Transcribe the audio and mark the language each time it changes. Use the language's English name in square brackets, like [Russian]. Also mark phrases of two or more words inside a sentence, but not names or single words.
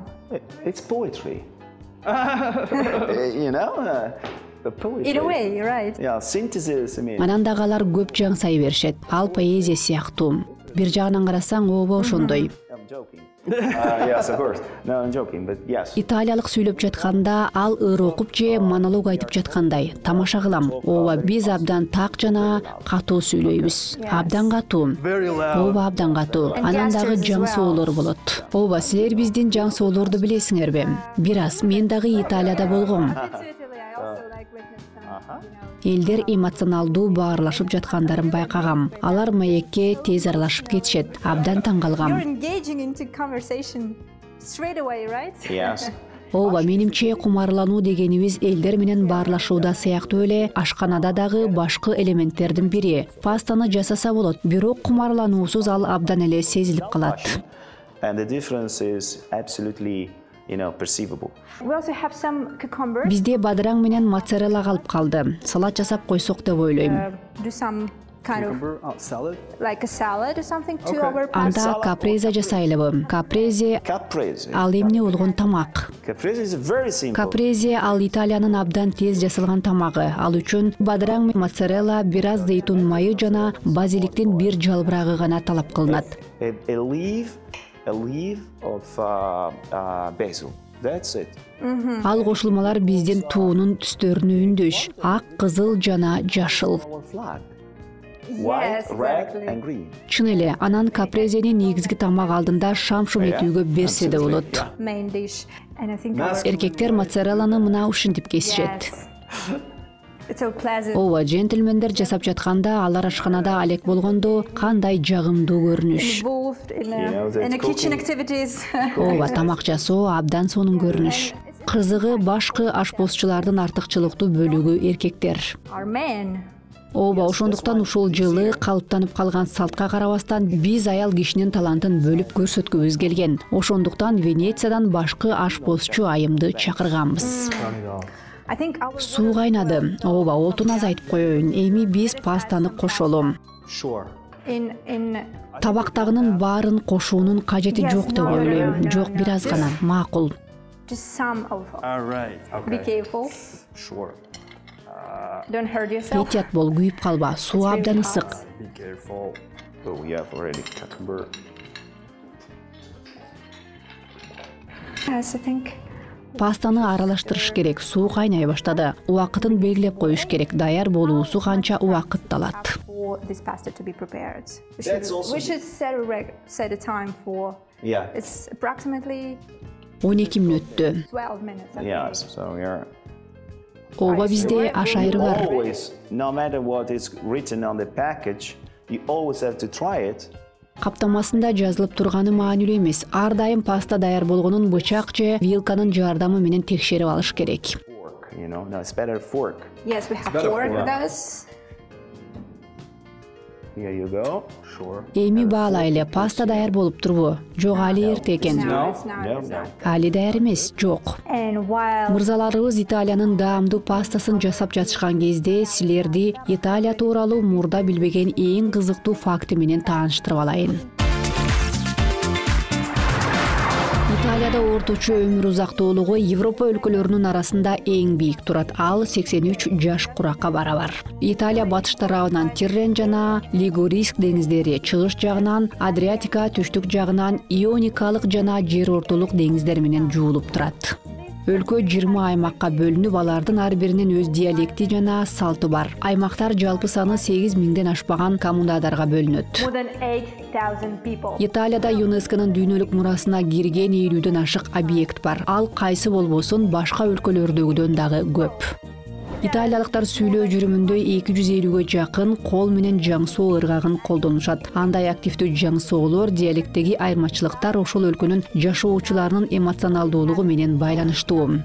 [English] It's poetry. You know, the poetry. In a way, you're right. Yeah, synthesis. I mean, [Kyrgyz] Анан дагы алар көп жаңсай беришет. Ал поэзия сыяктуу. Бир жагынан карасаң, ооба ошондой. [English] I'm joking. Yes, of course. No, I'm joking, but yes. [Kyrgyz] Италиялык сүйлөп жатканда ал ыр окуп же монолог айтып жаткандай тамаша кылам. Ооба, биз абдан так жана катуу сүйлөйбүз. Абдан катуу. [English] Very loud. [Kyrgyz] Ооба, абдан катуу. Анан дагы жаң соолор болот. Ооба, силер биздин жаң соолорду билесиңерби? Бир аз мен дагы Италияда болгом. Элдер эмоционалдуу баарлашып жаткандарын байкагам. Алар маекке тез аралашып кетишет. Абдан таң [English] You're [Kyrgyz] калгам. [English] engaging into conversation straight away, right? Yes. [Kyrgyz] Ооба, менимче кумарлануу дегенибиз элдер менен баарлашууда сыяктуу эле ашканада дагы башкы элементтердин бири. Пастаны жасаса болот, бирок кумарлануусуз ал абдан эле сезилип калат. [English] And the difference is absolutely, perceivable. We also have some cucumber. [Kyrgyz] Бизде бадыраң менен моцарелла калып калды. Салат жасап койсок деп ойлойм. [English] Do some kind of Cucumber salad. like a salad or something to Okay. our pasta. [Kyrgyz] Анда капреза жасайлыбы. Капрезе [English] Caprese. [Kyrgyz] ал эмне болгон тамак. [English] Caprese is very simple. [Kyrgyz] Капрезе ал Италиянын абдан тез жасалган тамагы. Ал үчүн бадыраң, моцарелла, бир аз зейтун майы жана базиликтин бир жалбырагы гана талап кылынат. [English] A leaf of basil. That's it. [Kyrgyz] Ал кошулмалар биздин туунун түстөрүнө үндөш. Ак, кызыл жана жашыл. [English] Our flag. White, Yes, red, exactly. and green. [Kyrgyz] Чын эле, анан капрезени негизги тамак алдында шам-шум этүүгө берсе де болот. [English] Main dish. And I think our... [Kyrgyz] Эркектер моцарелланы мына ушинтип кесишет. [English] Yes. It's so pleasant. [Kyrgyz] Ооба, джентльмендер жасап жатканда, алар ашканада алек болгондо кандай жагымдуу көрүнүш. [English] Involved in that's the kitchen cooking. activities. [Kyrgyz] Ооба, тамак жасоо абдан сонун көрүнүш. Кызыгы башкы ашпозчулардын артыкчылыктуу бөлүгү эркектер. [English] Our men. [Kyrgyz] Ооба, ошондуктан ушул жылы калыптанып калган салтка карабастан биз аял кишинин талантын бөлүп көрсөткүбүз келген. Ошондуктан Венециядан башкы ашпозчу айымды чакырганбыз. [English] I think our [Kyrgyz] Суу кайнады. Ооба, отун азайтып коеюн. Эми биз пастаны кошолу. [English] Sure. in [Kyrgyz] Табактагынын баарын кошуунун кажети жок деп ойлойм. Жок, бир аз гана. Макул. [English] just some of. All right. Be Okay. careful. Sure. Don't hurt yourself. [Kyrgyz] Этият бол, күйүп калба. Суу абдан ысык. [English] Be careful. So we have already cucumber. Yes, I think. [Kyrgyz] Пастаны аралаштырыш керек. Суу кайнай баштады. Убакытын белгилеп коюш керек. Даяр болуусу канча убакыт алат. [English] For this pasta to be prepared. That's also We should set a time for. Yeah. It's approximately [Kyrgyz] 12 мүнөттө. [English] 12 minutes. I think. Yes. So we are [Kyrgyz] Ооба, бизде аш айры бар. [English] always, no matter what is written on the package, you always have to try it. [Kyrgyz] Каптамасында жазылып турганы маанилүү эмес. Ар дайым паста даяр болгонун бычак же вилканын жардамы менен текшерип алыш керек. [English] Fork, you know. No, it's better fork. Yes, we have better fork for with that. us. Here you go. Sure. [Kyrgyz] Эми баалайлы, паста даяр болуп турбу? Жок, али эрте экен. [English] No, No, it's not. no, It's no. not. [Kyrgyz] Али даяр эмес, жок. [English] And while [Kyrgyz] Мырзаларыбыз Италиянын даамдуу пастасын жасап жатышкан кезде силерди Италия тууралуу мурда билбеген эң кызыктуу факты менен тааныштырып алайын. Италияда орточо өмүр узактуулугу Европа өлкөлөрүнүн арасында эң бийик турат. Ал 83 жаш куракка барабар. Италия батыш тарабынан Тиррен жана Лигуриск деңиздери, чыгыш жагынан Адриатика, түштүк жагынан Ионикалык жана жер ортолук деңиздер менен жуулуп турат. Өлкө 20 аймакка бөлүнүп, алардын ар биринин өз диалекти жана салты бар. Аймактар жалпы саны 8000ден ашпаган коммунадарга бөлүнөт. [English] more than 8,000 people. [Kyrgyz] Италияда ЮНЕСКОнун дүйнөлүк мурасына кирген 50ден ашык объект бар. Ал кайсы болбосун башка өлкөлөрдөгүдөн дагы көп. Италиялыктар сүйлөө жүрүмүндө 250ге жакын кол менен жаңсоо ыргагын колдонушат. Андай активдүү жаңсоолор диалектеги айырмачылыктар ошол өлкөнүн жашоочуларынын эмоционалдуулугу менен байланыштуу.